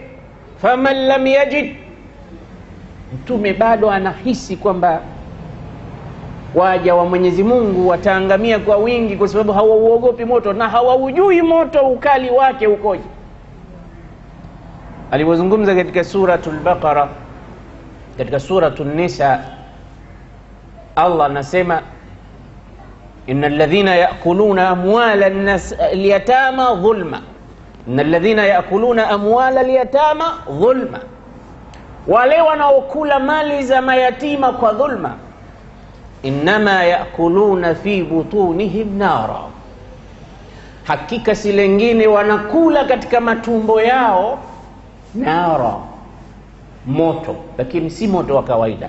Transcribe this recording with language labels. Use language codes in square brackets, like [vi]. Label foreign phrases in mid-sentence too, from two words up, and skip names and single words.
[ar] فمن لم يجد, [sw] Mtume bado anahisi kwamba waja wa Mwenyezi Mungu wataangamia kwa wingi kwa sababu hawauogopi moto na hawaujui moto ukali wake ukoje. Alipozungumza katika suratul Baqara, katika suratul Nisa, Allah anasema, [ar] إن الذين يأكلون أموال اليتامى ظلما إن الذين يأكلون أموال اليتامى ظلما, [sw] wale wanaokula mali za mayatima kwa dhulma, [ar] إنما يأكلون في بطونهم نارا, [sw] hakika si lengine wanakula katika matumbo yao nara, moto, lakini si moto wa kawaida.